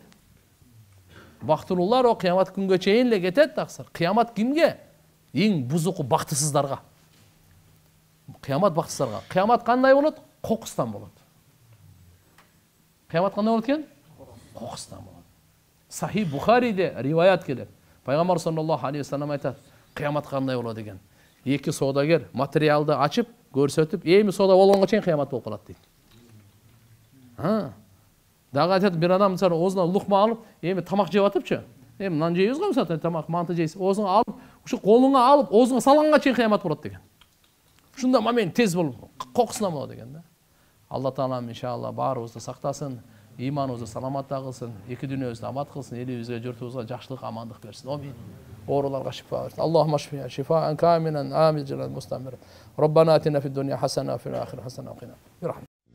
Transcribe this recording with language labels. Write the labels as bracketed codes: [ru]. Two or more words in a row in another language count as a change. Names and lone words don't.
[ky] Бактылуулар о кыямат күнгө чейин эле кетет, таксыр. Кыямат кимге? Эң бузуку бактысыздарга. Кыямат бактысыздарга. Кыямат кандай болот? Кокустан болот. Кыямат кандай болот экен? Кокустан болот. Сахи Бухариде риваят келет. Пайгамбар [ar] صلى الله عليه وسلم [ky] айтат: кыямат кандай болот деген. Эки соодагер материалды ачып, көрсөтүп, эми соода болгонго чейин кыямат болуп калат дейт. Дагы айтат, бир адам мисалы оозуна лукма алып, эми тамак жеп атыпчы. Эми нан жейбиз го мисалы, тамак, манты жейсиз. Оозуңа алып, ушу колуңа алып, оозуңа салганга чейин кыямат болот деген. Ушунда момент тез болуп, кокусунан болот деген да. Алла Таалам иншалла баарыбызды сактасын, иманыбызды саламатта кылсын, эки дүйнөбүздү аман кылсын, элибизге, журтубузга жакшылык, амандык берсин. Амин. Ооруларга шифа берсин. [ar] اللهم اشف شفاء كاملا عاجلا مستمرا. ربنا آتنا في الدنيا حسنة وفي الآخرة حسنة وقنا.